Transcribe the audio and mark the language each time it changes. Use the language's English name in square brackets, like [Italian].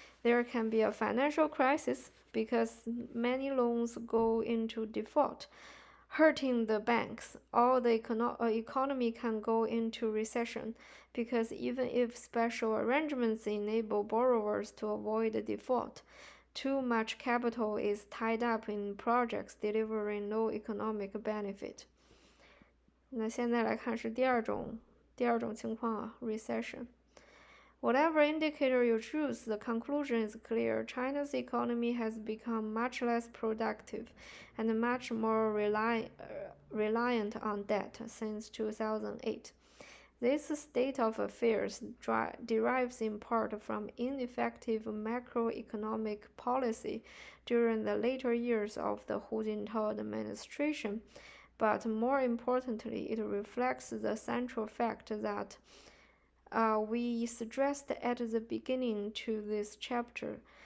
[English] There can be a financial crisis because many loans go into default, hurting the banks, or the economy can go into recession because even if special arrangements enable borrowers to avoid default, too much capital is tied up in projects delivering no economic benefit. [Chinese] 那现在来看是第二种情况啊 ，recession. [English] Whatever indicator you choose, the conclusion is clear. China's economy has become much less productive and much more reliant on debt since 2008. This state of affairs derives in part from ineffective macroeconomic policy during the later years of the Hu Jintao administration, but more importantly, it reflects the central fact that we stressed at the beginning to this chapter.